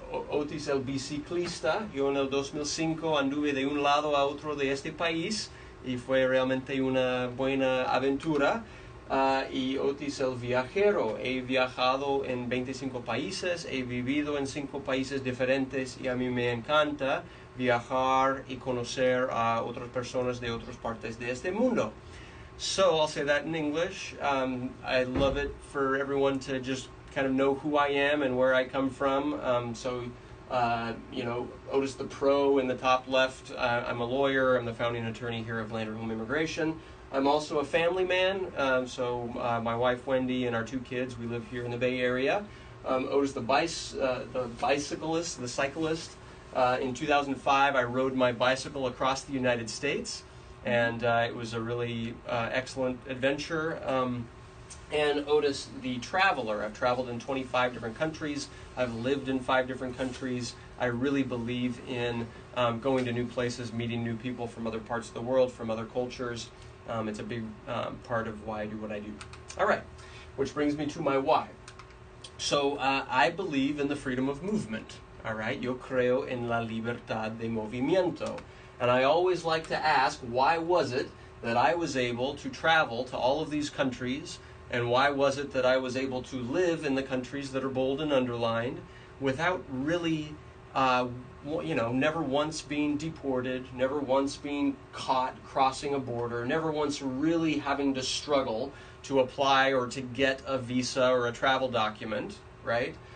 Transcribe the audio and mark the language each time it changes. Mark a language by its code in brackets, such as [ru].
[es] Otis el biciclista, yo en el 2005 anduve de un lado a otro de este país y fue realmente una buena aventura. Y Otis el viajero, he viajado en 25 países, he vivido en 5 países diferentes y a mí me encanta viajar y conocer a otras personas de otras partes de este mundo. [en] So I'll say that in English. I love it for everyone to just kind of know who I am and where I come from. Otis the Pro in the top left. I'm a lawyer. I'm the founding attorney here of Landerholm Immigration. I'm also a family man. My wife Wendy and our 2 kids, we live here in the Bay Area. Otis the bicyclist, the cyclist. In 2005, I rode my bicycle across the United States, and it was a really excellent adventure. And Otis the traveler. I've traveled in 25 different countries. I've lived in 5 different countries. I really believe in going to new places, meeting new people from other parts of the world, from other cultures. It's a big part of why I do what I do. All right, which brings me to my why. So I believe in the freedom of movement. All right, [es] yo creo en la libertad de movimiento. [en] And I always like to ask, why was it that I was able to travel to all of these countries, and why was it that I was able to live in the countries that are bold and underlined without really, never once being deported, never once being caught crossing a border, never once really having to struggle to apply or to get a visa or a travel document, right?